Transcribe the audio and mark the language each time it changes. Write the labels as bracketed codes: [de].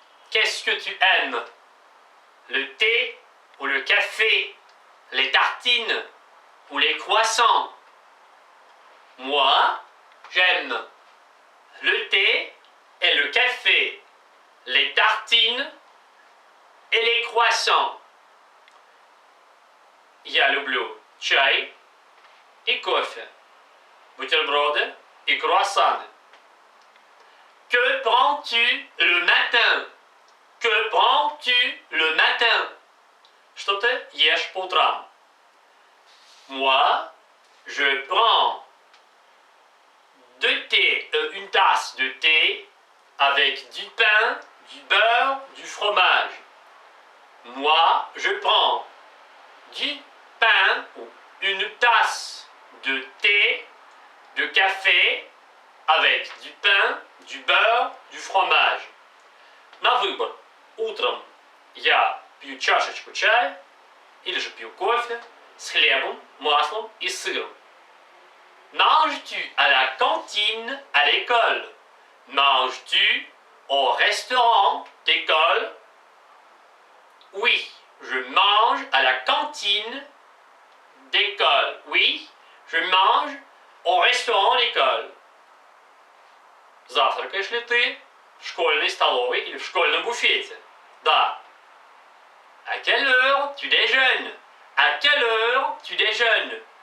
[fr] Qu'est-ce que tu aimes? Le thé ou le café? Les tartines ou les croissants? Moi, j'aime le thé et le café, les tartines et les croissants. [ru] Я люблю чай и кофе, бутерброды и круассаны. [fr] Que prends-tu le matin? Que prends-tu le matin? [ru] Что ты ешь по утрам? [fr] Moi, je prends une tasse de thé avec du pain, du beurre, du fromage. Moi, je prends du pain ou une tasse de thé, de café avec du pain, du beurre, du fromage. [ru] На выбор. Утром я пью чашечку чая или же пью кофе с хлебом, маслом и сыром. [fr] Manges-tu à la cantine à l'école? Manges-tu au restaurant d'école? Oui, je mange à la cantine d'école. Oui, je mange au restaurant d'école. [ru] Завтракаешь ли ты в школьной столовой или в школьном буфете? Да. [fr] À quelle heure tu déjeunes? quelle heure tu déjeunes?